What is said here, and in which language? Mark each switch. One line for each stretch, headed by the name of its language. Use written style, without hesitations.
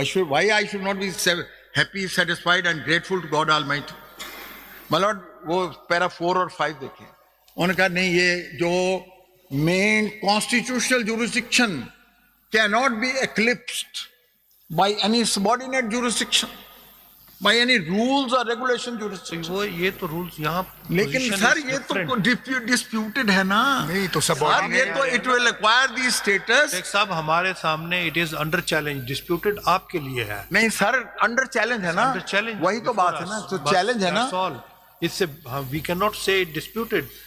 English: Why I should not be happy, satisfied and grateful to God Almighty?
Urdu: My Lord, وہ پیرا 4 اور 5 دیکھیں. انہوں نے کہا نہیں، یہ جو
English: main constitutional jurisdiction cannot be eclipsed by any subordinate jurisdiction, by any rules or regulation jurisdiction.
Urdu: وہ یہ تو رولز یہاں لیکن سر یہ تو ڈسپیوٹڈ ہے نا. نہیں تو سر یہ تو
English: It will acquire the status. Sheikh صاحب
Urdu: ہمارے سامنے
English: It is under challenge.
Urdu: Disputed آپ کے لیے ہے. نہیں سر انڈر چیلنج ہے نا. وہی تو بات ہے نا، تو چیلنج ہے نا. اس سے
English: We can not say disputed.